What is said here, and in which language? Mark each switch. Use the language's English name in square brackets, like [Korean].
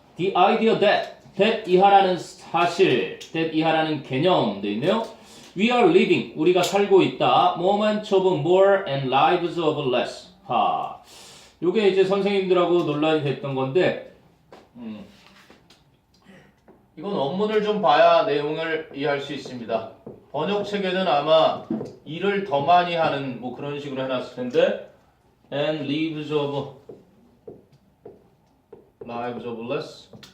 [English] The idea that [Korean] 이하라는 사실, [English] that [Korean] 이하라는 개념 돼 있네요. [English] We are living, [Korean] 우리가 살고 있다. [English] Moments of more and lives of less. [Korean] 요게 이제 선생님들하고 논란이 됐던 건데, 이건 원문을 좀 봐야 내용을 이해할 수 있습니다. 번역책에는 아마 일을 더 많이 하는 뭐 그런 식으로 해놨을 텐데, [English] and lives of less.